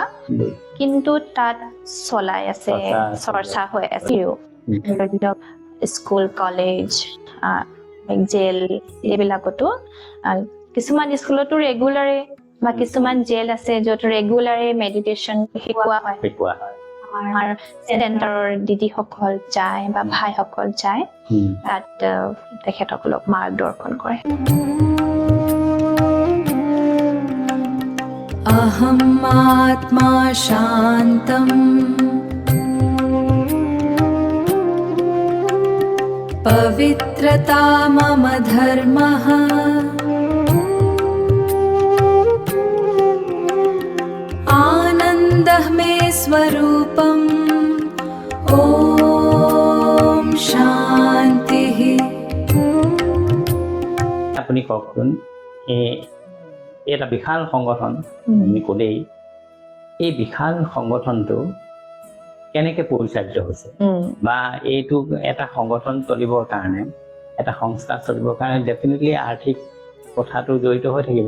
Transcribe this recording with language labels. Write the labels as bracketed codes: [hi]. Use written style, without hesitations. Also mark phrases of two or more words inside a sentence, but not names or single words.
[as] কিন্তু তাত চলাই আছে চৰ্চা হৈ আছে ধৰি লওক স্কুল কলেজ জেল এইবিলাকতো কিছুমান স্কুলতো ৰেগুলাৰে বা কিছুমান জেল আছে য'ত ৰেগুলাৰে মেডিটেশ্যন শিকোৱা হয় আমাৰ চেণ্টাৰৰ দিদিসকল যায় বা ভাইসকল যায় তাত তেখেতসকলক মাৰ্গদৰ্শন কৰে [sa] अहम् आत्मा शान्तम् पवित्रता मम धर्मः आनन्दः मे स्वरूपम् ॐ शान्तिः [as] আপুনি কওকচোন এটা বিশাল সংগঠন আমি ক'লেই এই বিশাল সংগঠনটো কেনেকৈ পৰিচালিত হৈছে বা এইটো এটা সংগঠন চলিবৰ কাৰণে এটা সংস্থা চলিবৰ কাৰণে ডেফিনেটলি আৰ্থিক কথাটো জড়িত হৈ থাকিব